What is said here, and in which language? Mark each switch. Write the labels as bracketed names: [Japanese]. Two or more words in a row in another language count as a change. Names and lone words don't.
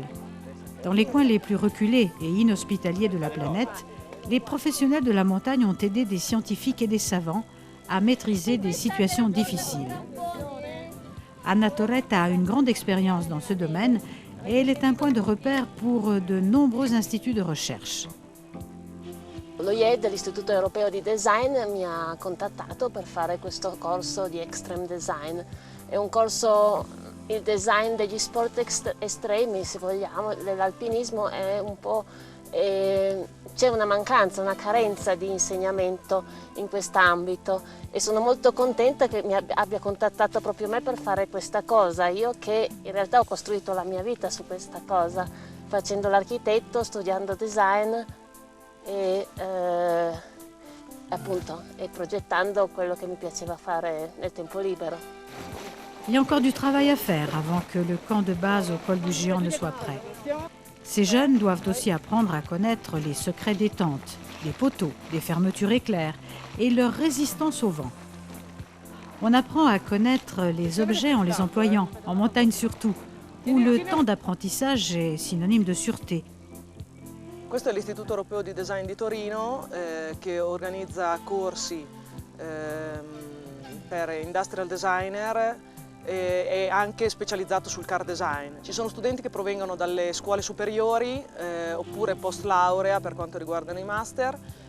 [French] Dans les coins les plus reculés et inhospitaliers de la planète, les professionnels de la montagne ont aidé des scientifiques et des savants à maîtriser des situations difficiles. Anna Torretta a une grande expérience dans ce domaine et elle est un point de repère pour de nombreux instituts de recherche. [Italian] L'OIED, l'Istituto Europeo di Design, mi ha contattato per fare questo corso di [English] Extreme Design. [Italian] È un corso, il design degli sport estremi, se vogliamo, dell'alpinismo è un po'... c'è una mancanza, una carenza di insegnamento in quest'ambito e sono molto contenta che mi abbia contattato proprio me per fare questa cosa. Io che in realtà ho costruito la mia vita su questa cosa, facendo l'architetto, studiando design e appunto e progettando quello che mi piaceva fare nel tempo libero. [French] Il y a encore du travail à faire avant que le camp de base au col du Géant ne soit prêt. Ces jeunes doivent aussi apprendre à connaître les secrets des tentes, des poteaux, des fermetures éclairs et leur résistance au vent. On apprend à connaître les objets en les employant, en montagne surtout, où le temps d'apprentissage est synonyme de sûreté. [Italian] Questo è l'Istituto Europeo di Design di Torino che organizza corsi per [English] industrial designer [Italian] e anche specializzato sul [English] car design. [Italian] Ci sono studenti che provengono dalle scuole superiori oppure post laurea per quanto riguardano i master.